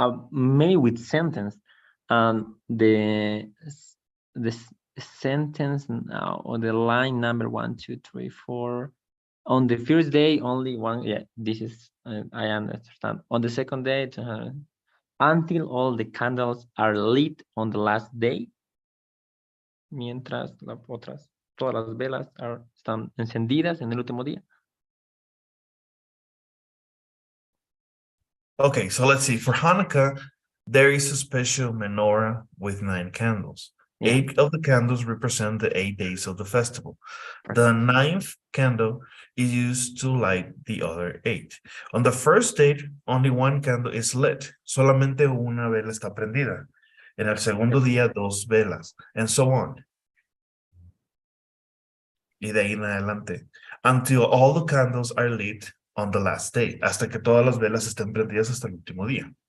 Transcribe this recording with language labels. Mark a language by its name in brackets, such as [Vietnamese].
[English] Maybe with sentence, and the sentence now, or the line number 1, 2, 3, 4. On the first day, only 1. Yeah, this is I understand. On the second day, until all the candles are lit on the last day. [Spanish] Mientras todas las velas están encendidas en el último día. [English] Okay, so let's see. For Hanukkah, there is a special menorah with 9 candles. Yeah. 8 of the candles represent the 8 days of the festival. The 9th candle is used to light the other 8. On the first day, only 1 candle is lit. [Spanish] Solamente una vela está prendida. En el segundo día, 2 velas, [English] and so on. [Spanish] Y de ahí en adelante. [English] Until all the candles are lit on the last day. [Spanish] Hasta que todas las velas estén prendidas hasta el último día.